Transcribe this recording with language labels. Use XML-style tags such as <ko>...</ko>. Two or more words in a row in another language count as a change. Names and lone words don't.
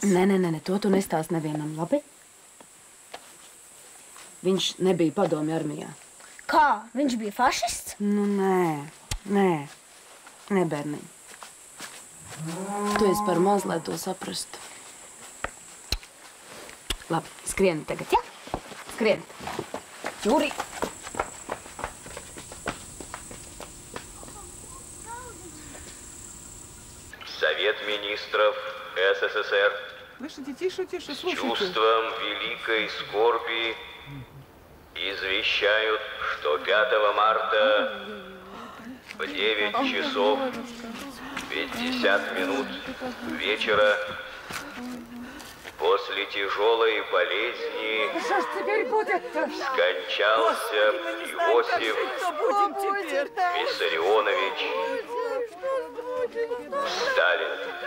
<lv>Nē, to tu nestāst nevienam, labi? Viņš nebija padomju armijā. Kā? Viņš bija fašists? Nu, nē, berniņ. Tu esi par maz, lai to saprastu. Labi, skrieni tagad, ja? Skrieni. Jūri!</lv> <ru>Совет министров СССР Тише, с чувством великой скорби извещают, что 5 марта в 9 часов 50 минут вечера после тяжелой болезни скончался Иосиф Виссарионович Сталин.</ru>